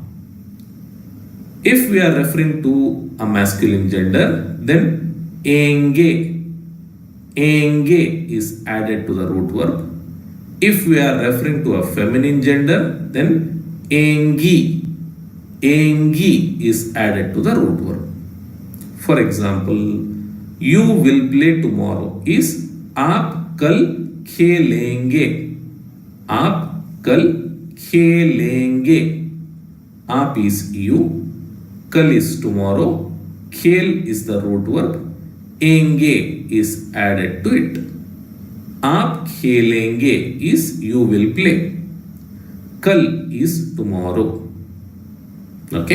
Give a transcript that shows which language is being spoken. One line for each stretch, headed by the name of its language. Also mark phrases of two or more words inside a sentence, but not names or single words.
English: If we are referring to a masculine gender, then enge is added to the root verb. If we are referring to a feminine gender, then engi is added to the root verb. For example, you will play tomorrow is
Hindi: आप कल खेलेंगे. आप कल खेलेंगे.
English: Aap is you, kal is tomorrow, khel is the root verb, enge is added to it.
Hindi: आप खेलेंगे
English: is you will play, kal is tomorrow. Okay.